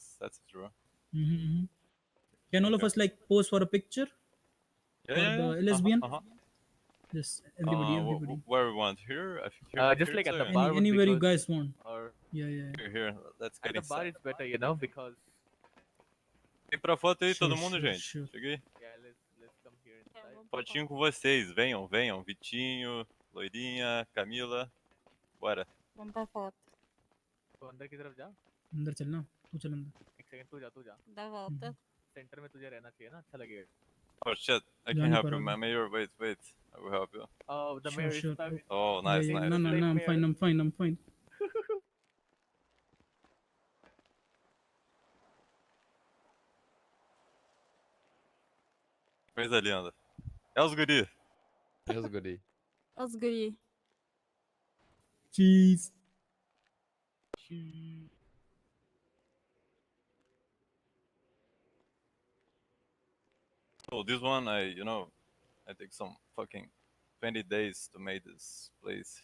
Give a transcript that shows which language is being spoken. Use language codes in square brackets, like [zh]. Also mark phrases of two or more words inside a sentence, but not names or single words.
[en] That's true. Can all of us like pose for a picture? Yeah. The Lsbn? Just everybody. Where we want here? I think here. Just like at the bar. Anywhere you guys want. Or yeah. Here. Let's get at the bar it's better, you know, because. [pt] Vem pra foto aí, todo mundo, gente. [en] Sure. [pt] Cheguei. [en] Yeah, let's come here inside. [pt] Fotinho com vocês. Venham. Vitinho, Loirinha, Camila. Bora. Vamos pra foto. [hi] तो अंदर की तरफ जा. अंदर चलना. तू चल अंदर. एक सेकंड तू जा. [pt] Da volta. [hi] सेंटर में तुझे रहना चाहिए ना. अच्छा लगेगा. [en] Oh shit, I can help you, Mayor. Wait. I will help you. Oh, the mayor Sure. is. Oh, nice. No, I'm fine. [pt] Coisa linda. É os guri. Os guri. [en] Cheese. So this one, I take some fucking 20 days to make this place.